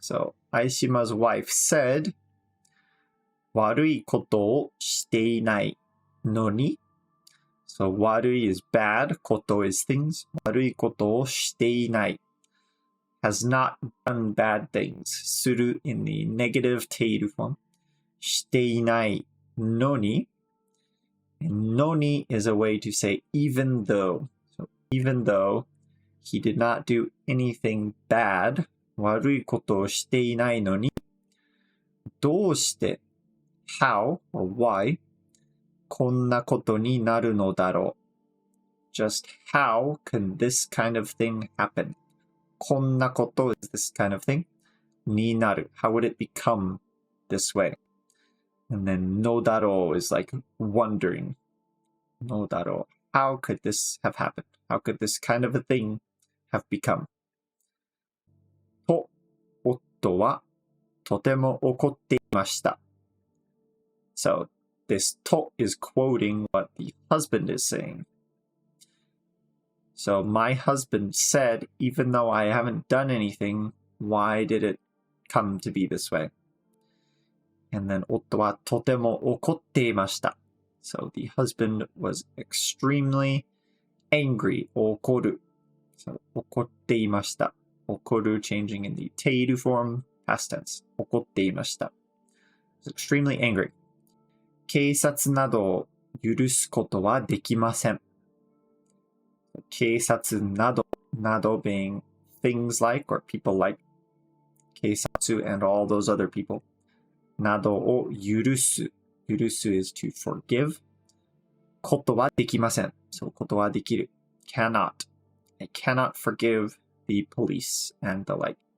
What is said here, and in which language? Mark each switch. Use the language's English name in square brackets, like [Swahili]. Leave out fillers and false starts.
[English] So Aishima's wife said, [Japanese] 悪いことをしていないのに [English] So 悪い is bad, こと is things. [Japanese] 悪いことをしていない [English] has not done bad things. する in the negative ている form. していないのに and のに is a way to say even though.Even though he did not do anything bad, [Japanese] 悪いことをしていないのに、どうして、 [English] how or why, [Japanese] こんなことになるのだろう。 [English] Just how can this kind of thing happen? こんなこと is this kind of thing になる。 How would it become this way? And then のだろう is like wondering. [Japanese] のだろう。 [English] How could this have happened? How could this kind of a thing have become? [Japanese] と、夫はとても怒っていました。So, [English] this to is quoting what the husband is saying. So my husband said, even though I haven't done anything, why did it come to be this way? And then [Japanese] 夫はとても怒っていました。 [English] So the husband was extremely angry. [Japanese] 怒る。So 怒っていました。 [English] 怒る changing in the ている form, past tense. 怒っていました。Was extremely angry. [Japanese] 警察などを許すことはできません。 [English] 警察など being things like or people like 警察 and all those other people などを許す is to forgive [Japanese] ことはできません [English] so ことはできる cannot I cannot forgive the police and the like